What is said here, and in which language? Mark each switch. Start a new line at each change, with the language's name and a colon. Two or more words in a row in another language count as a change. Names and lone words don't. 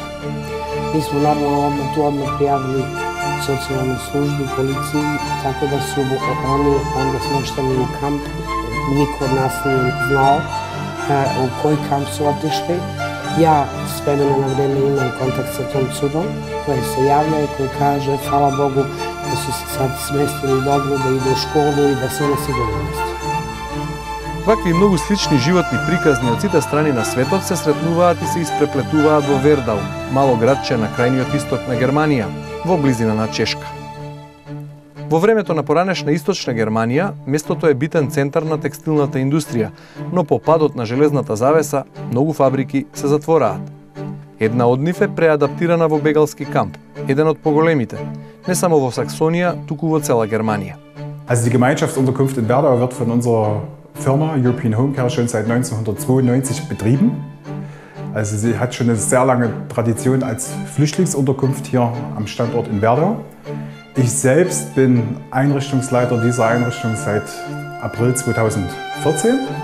Serbian: Mi smo normalno odmah prijavili socijalnoj službi, policiji, tako da su oni onda smešteni u kamp. Niko od nas nije znao u koji kamp su otišli. Ja s vremena na vreme imam kontakt sa tom curom koja se javlja i koja kaže hvala Bogu da su se sad smestili dobro, da idu u školu i da su na sigurnom mestu.
Macedonian: Вакви многу слични животни приказни од сите страни на светот се сретнуваат и се испреплетуваат во Вердал, мало градче на крајниот исток на Германија, во близина на Чешка. Во времето на поранешна источна Германија, местото е битен центар на текстилната индустрија, но по падот на железната завеса, многу фабрики се затвораат. Една од нив е преадаптирана во бегалски камп, еден од поголемите. не само во Саксонија, туку во цела Германија.
German: Also die Gemeinschaftsunterkunft in Werdau wird von unserer Firma European Home Care schon seit 1992 betrieben. Also sie hat schon eine sehr lange Tradition als Flüchtlingsunterkunft hier am Standort in Werdau. Ich selbst bin Einrichtungsleiter dieser Einrichtung seit April 2014.